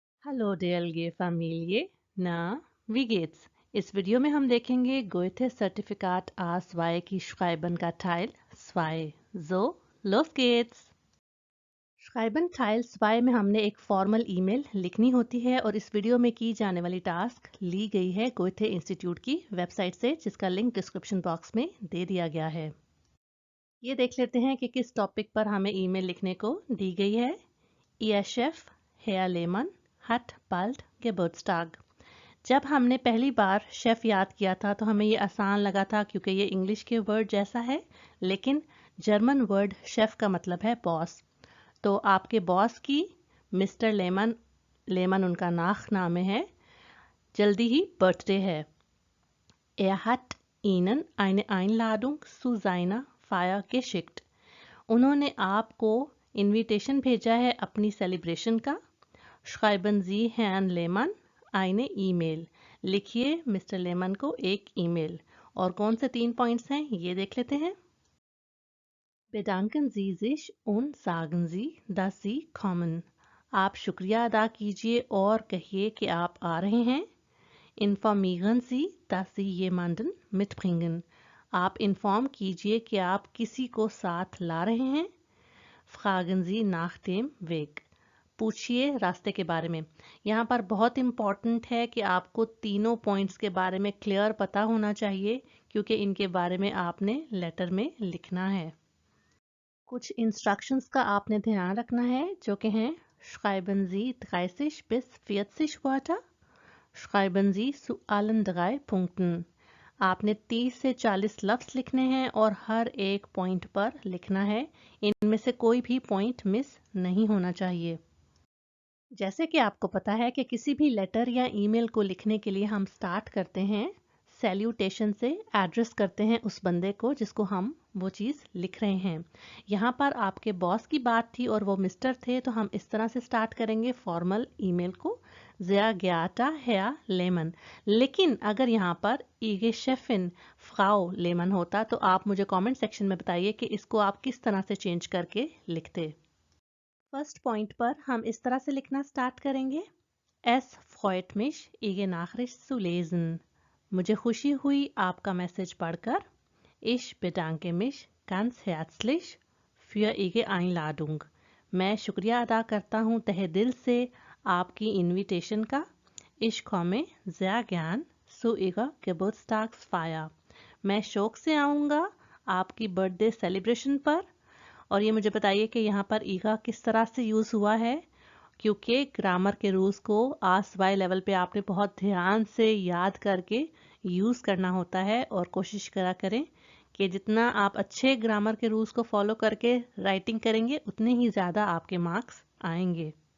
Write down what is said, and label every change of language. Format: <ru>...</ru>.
<de>Hallo DLG Familie, na, wie geht's?</de> <hi>इस video में हम देखेंगे गोएथे सर्टिफिकाट A2 की Schreiben का Teil 2.</hi> <de>So, los geht's!</de> <hi>Schreiben Teil 2 में हमने एक फॉर्मल ईमेल लिखनी होती है और इस वीडियो में की जाने वाली टास्क ली गई है गोएथे इंस्टीट्यूट की वेबसाइट से, जिसका लिंक डिस्क्रिप्शन बॉक्स में दे दिया गया है। ये देख लेते हैं कि किस टॉपिक पर हमें ईमेल लिखने को दी गई है।</hi> <de>Ihr Chef, Herr Lehmann, hat bald Geburtstag।</de> <hi>जब हमने पहली बार शेफ याद किया था तो हमें ये आसान लगा था क्योंकि ये इंग्लिश के वर्ड जैसा है, लेकिन जर्मन वर्ड शेफ का मतलब है बॉस। तो आपके बॉस की मिस्टर लेमन, लेमन उनका नाम है, जल्दी ही बर्थडे है।</hi> <de>Er hat Ihnen eine Einladung zu seiner Feier geschickt।</de> <hi>उन्होंने आपको इनविटेशन भेजा है अपनी सेलिब्रेशन का।</hi> <de>Schreiben Sie Herrn Lehmann eine E-Mail।</de> <hi>लिखिए मिस्टर लेमन को एक ईमेल। और कौन से 3 पॉइंट्स हैं ये देख लेते हैं।</hi> <de>Bedanken Sie sich und sagen Sie, dass Sie kommen।</de> <hi>आप शुक्रिया अदा कीजिए और कहिए कि आप आ रहे हैं।</hi> <de>Informieren Sie, dass Sie jemanden mitbringen।</de> <hi>आप इन्फॉर्म कीजिए कि आप किसी को साथ ला रहे हैं।</hi> <de>Fragen Sie nach dem Weg।</de> <hi>पूछिए रास्ते के बारे में। यहाँ पर बहुत इम्पॉर्टेंट है कि आपको तीनों पॉइंट्स के बारे में क्लियर पता होना चाहिए, क्योंकि इनके बारे में आपने लेटर में लिखना है। कुछ इंस्ट्रक्शंस का आपने ध्यान रखना है, जो कि हैं</hi> <de>Schreiben Sie 30 bis 40 Wörter। Schreiben Sie zu allen 3 Punkten।</de> <hi>आपने 30 से 40 लफ्ज लिखने हैं और हर एक पॉइंट पर लिखना है। इनमें से कोई भी पॉइंट मिस नहीं होना चाहिए। जैसे कि आपको पता है कि किसी भी लेटर या ईमेल को लिखने के लिए हम स्टार्ट करते हैं सैल्यूटेशन से, एड्रेस करते हैं उस बंदे को जिसको हम वो चीज़ लिख रहे हैं। यहाँ पर आपके बॉस की बात थी और वो मिस्टर थे, तो हम इस तरह से स्टार्ट करेंगे फॉर्मल ईमेल को,</hi> <de>ज़िया ग्याटा हेया लेमन।</de> <hi>लेकिन अगर यहाँ पर</hi> <de>ईगे शेफिन फ्राउ लेमन</de> <hi>होता तो आप मुझे कमेंट सेक्शन में बताइए कि इसको आप किस तरह से चेंज करके लिखते। फर्स्ट पॉइंट पर हम इस तरह से लिखना स्टार्ट करेंगे।</hi> <de>Es freut mich, Ihre Nachricht zu lesen।</de> <hi>मुझे खुशी हुई आपका मैसेज पढ़कर।</hi> <de>Ich bedanke mich ganz herzlich für Ihre Einladung।</de> <hi>मैं शुक्रिया अदा करता हूँ तहे दिल से आपकी इनविटेशन का।</hi> <de>Ich komme sehr gern zu Ihrer Geburtstagsfeier।</de> <hi>मैं शौक से आऊँगा आपकी बर्थडे सेलिब्रेशन पर। और ये मुझे बताइए कि यहाँ पर ईगा किस तरह से यूज़ हुआ है, क्योंकि ग्रामर के रूल्स को A2 लेवल पे आपने बहुत ध्यान से याद करके यूज़ करना होता है। और कोशिश करा करें कि जितना आप अच्छे ग्रामर के रूल्स को फॉलो करके राइटिंग करेंगे उतने ही ज़्यादा आपके मार्क्स आएंगे।</hi>